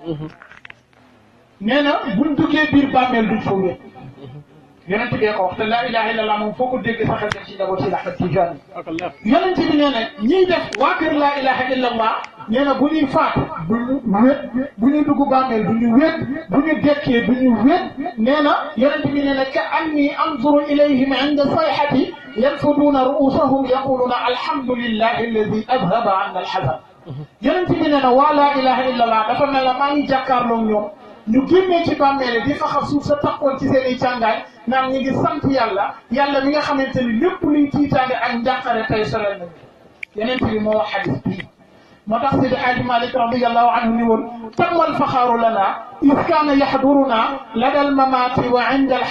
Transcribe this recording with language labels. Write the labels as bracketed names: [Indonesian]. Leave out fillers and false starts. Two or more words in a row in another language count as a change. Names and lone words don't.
[Wolof] nee na buñ duggee biir bàmmeel duñ fa wéet yonent bee ko wax te [Arabic] لا إله إلا الله [Wolof] moom foo ko dégg saxal dem ci njaboot Sidi Ahmed Tidiane yonent bi nee na ñiy def waa kër [Arabic] لا إله إلا الله [Wolof] nee na bu ñuy faatu duñu wéet bu ñuy dugg bàmmeel duñu wéet bu ñu dekkee duñu wéet nee na yonent bi nee na ka [Arabic] أني أنظر إليهم عند الصيحة ينفضون رؤوسهم يقولون الحمد لله الذي أذهب عنا الحزن [Wolof] yonent bi nee na waa [Arabic] لا إله إلا الله [Wolof] dafa mel ne maa ngi jàkkaarloo ñoom ñu génnee ci bàmmeele di faxas suuf sa takkoon ci seen i càngaay naan ñu ngi sant yàlla mi nga xamante ni lépp luy tiitaange ak njàqare tey sorel nañu yeneen bi moo wax xadis bii moo tax Sidi Hadji Malick [Arabic] رضي الله عنه [Wolof] ni woon [Arabic] تم الفخر لنا إذ كانوا يحضرون لدى الممات وعند ال